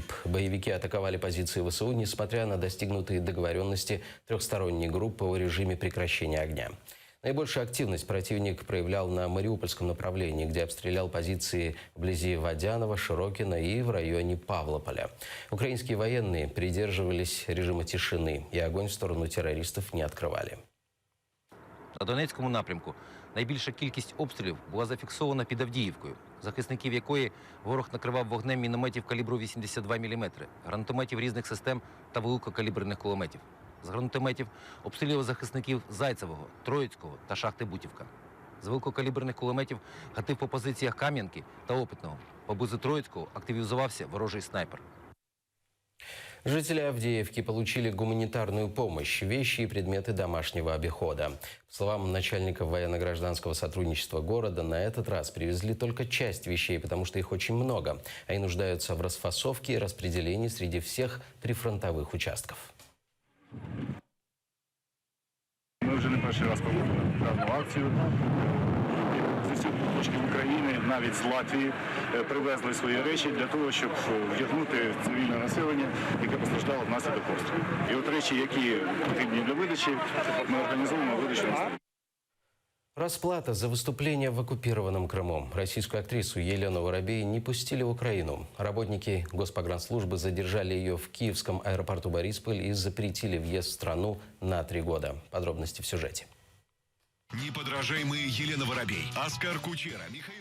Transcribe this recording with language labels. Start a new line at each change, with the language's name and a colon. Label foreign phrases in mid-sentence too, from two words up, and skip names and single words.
Russian: Боевики атаковали позиции ВСУ, несмотря на достигнутые договоренности трехсторонней группы о режиме прекращения огня. Наибольшую активность противник проявлял на Мариупольском направлении, где обстрелял позиции вблизи Водянова, Широкина и в районе Павлополя. Украинские военные придерживались режима тишины и огонь в сторону террористов не открывали.
Ukrainian: На Донецькому напрямку найбільша кількість обстрілів була зафіксована під Авдіївкою, захисників якої ворог накривав вогнем мінометів калібру 82 мм, гранатометів різних систем та великокаліберних кулеметів. З гранатометів обстрілював захисників Зайцевого, Троїцького та шахти Бутівка. З великокаліберних кулеметів гатив по позиціях Кам'янки та Опитного. Поблизу Троїцького активізувався ворожий снайпер.
Russian: Жители Авдеевки получили гуманитарную помощь, вещи и предметы домашнего обихода. По словам начальника военно-гражданского сотрудничества города, на этот раз привезли только часть вещей, потому что их очень много. Они нуждаются в расфасовке и распределении среди всех прифронтовых участков. Мы уже
Ukrainian: вже не перший раз проводимо дану акцію. З усіх куточків України, навіть з Латвії, привезли свої речі для того, щоб вдягнути цивільне населення, яке постраждало внаслідок обстрілу. І от речі, які потрібні для видачі, ми організовуємо видачу на столі.
Russian: Расплата за выступление в оккупированном Крыму. Российскую актрису Елену Воробей не пустили в Украину. Работники Госпогранслужбы задержали ее в киевском аэропорту Борисполь и запретили въезд в страну на 3 года. Подробности в сюжете. Неподражаемые Елена Воробей, Оскар Кучера, Михаил...